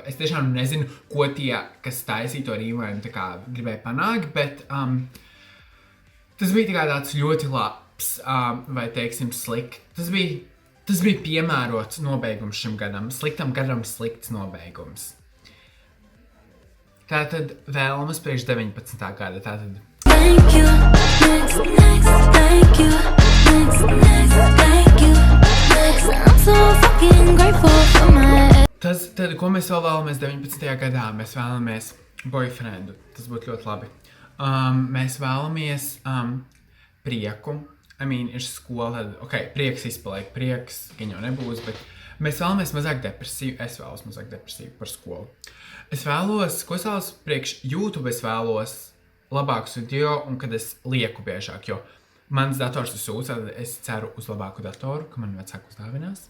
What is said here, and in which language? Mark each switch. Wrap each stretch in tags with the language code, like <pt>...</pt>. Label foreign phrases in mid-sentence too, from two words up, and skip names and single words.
<lv>Es tiešām nezinu, ko tie, kas taisīja to Rewind, gribēja panākt, bet tas bija tāds ļoti labs, vai teiksim slikt. Tas bija piemērots nobeigums šim gadam. Sliktam gadam slikts nobeigums. Tātad vēlamies priekš 19. gada. Tātad.</lv> <en>Thank you, next, thank you, next, thank you, next. I'm so fucking grateful for my...</en> <lv>Tad, ko mēs vēl vēlamies 19. gadā? Mēs vēlamies boyfriendu. Tas būtu ļoti labi. Mēs vēlamies prieku. Ir skola, tad, prieks izpaliek, prieks, gan jau nebūs, bet mēs vēlamies mazāk depresīvu. Es vēlos mazāk depresīvu par skolu. Es vēlos, ko es vēlos priekš YouTube, es vēlos labākus video un kad es lieku biežāk, jo mans dators ir sūds, tad es ceru uz labāku datoru, ka man vecāku uzdāvinās.</lv>